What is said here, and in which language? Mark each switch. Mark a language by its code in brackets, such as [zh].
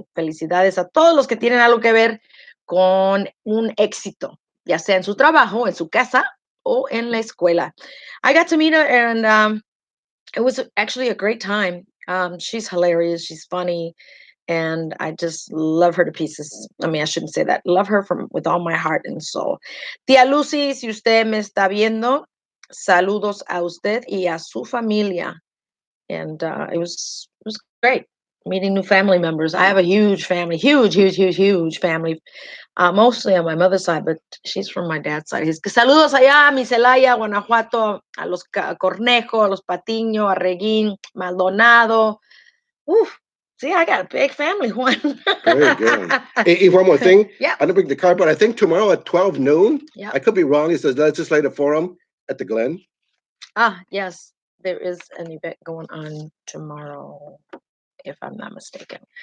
[es] Felicidades a todos los que tienen algo que ver con un éxito, ya sea en su trabajo, en su casa o en la escuela. [en] I got to meet her, and it was actually a great time. She's hilarious. She's funny. And I just love her to pieces. I mean, I shouldn't say that. Love her with all my heart and soul. [es] Tía Lucy, si usted me está viendo, saludos a usted y a su familia. [en] And it was great meeting new family members. I have a huge family, huge family. Mostly on my mother's side, but she's from my dad's side. [es] Saludos allá a mi Celaya, Guanajuato, a los Cornejo, a los Patiño, a Reguín, Maldonado. Oof. [en] See, I got a big family, Juan. Very good. Hey, one more thing. Yeah. I didn't bring the card, but I think tomorrow at 12 noon, Yeah. I could be wrong, it's the legislative forum at the Glen. Yes. There is an event going on tomorrow, if I'm not mistaken.